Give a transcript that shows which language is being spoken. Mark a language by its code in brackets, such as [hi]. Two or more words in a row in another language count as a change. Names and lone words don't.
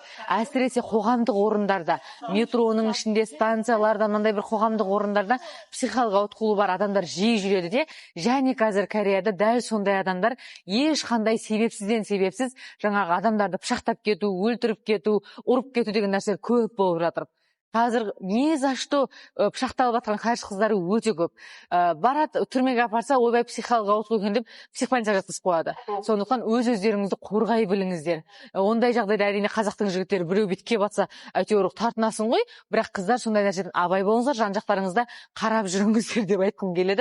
[kk] Әсіресе қоғамдық орындарда, метроның ішінде, станцияларда, мынандай бір қоғамдық орындарда психикалық ауытқуы бар адамдар жиі жүреді де, және қазір Кореяда дәл сондай адамдар ешқандай себепсіз жаңағы адамдарды пышақтап кету, өлтіріп кету, ұрып кету деген нәрселер көп болып жатыр. Қазір [ru] не за что [kk] пышақталып жатқан қарсы қыздары өте көп. Барады, түрмеге апарса, ойбай психикалық ауытқу екен деп психбольницаға жатқызып қояды. Сондықтан өз-өздеріңізді қорғай біліңіздер. Ондай жағдайда әрине қазақтың жігіттері біреу бетке батса, әйтеуір тартынасың ғой, бірақ қыздар сондай нәрседен абай болыңыздар, жан-жақтарыңызда қарап жүріңіздер деп айтқым келеді.